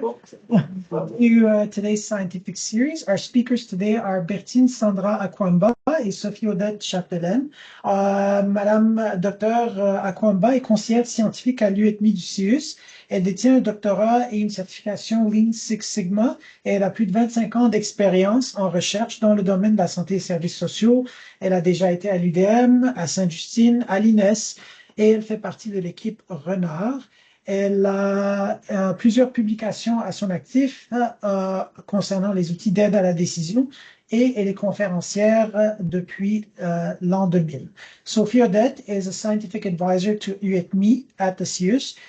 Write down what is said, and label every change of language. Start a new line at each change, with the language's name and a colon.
English: To today's scientific series. Our speakers today are Bertine Sandra Akwamba et Sophie Odette Chapdelaine.
French: Madame Dr Akwamba est conseillère scientifique à l'UETMI du CIUS. Elle détient un doctorat et une certification Lean Six Sigma et elle a plus de 25 ans d'expérience en recherche dans le domaine de la santé et services sociaux. Elle a déjà été à l'UDM, à Sainte-Justine, à l'INES et elle fait partie de l'équipe Renard. Elle a plusieurs publications à son actif concernant les outils d'aide à la décision et elle est conférencière depuis l'an 2000.
English: Sophie Odette is a scientific advisor to UETMI at the CIUS.